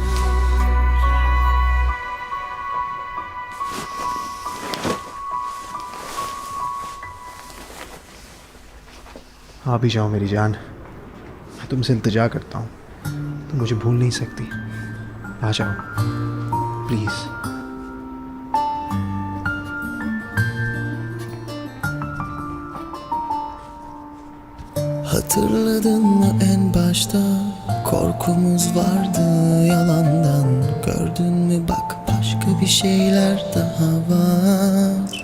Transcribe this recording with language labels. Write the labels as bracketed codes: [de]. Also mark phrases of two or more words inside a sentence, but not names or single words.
[hi] आ भी जाओ मेरी जान। मैं तुमसे इल्तिजा करता हूँ, तुम मुझे भूल नहीं सकती। आ जाओ प्लीज़। [tr] Hatırladın mı en başta korkumuz vardı yalandan. Gördün mü bak başka bir şeyler daha var.